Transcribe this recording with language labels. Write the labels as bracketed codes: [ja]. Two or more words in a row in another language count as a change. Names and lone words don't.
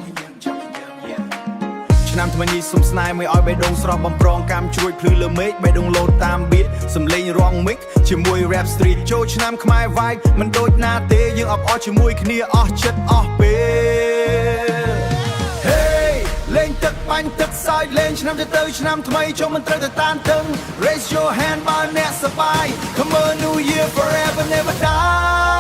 [km] ឆ្នាំថ្មីនេះសុំស្នេហ៍មួយឲ្យបេះដូងស្រស់បំប្រងកម្មជ្រួចភ្លឺលើមេឃបេះដូងលោតតាមបៀតសំលេងរង mix ជាមួយ [en] rap street [km] ចូលឆ្នាំខ្មែរ vibe មិនដូចណាទេយើងអបអរជាមួយគ្នាអស់ចិត្តអស់ពេល Hey លេងទឹកបាញ់ទឹកសើចលេងឆ្នាំទៅឆ្នាំថ្មីចូលមិនត្រូវទៅតានតឹង [en] Raise your hand [km] បើអ្នកសប្បាយ [en] Khmer New Year forever never die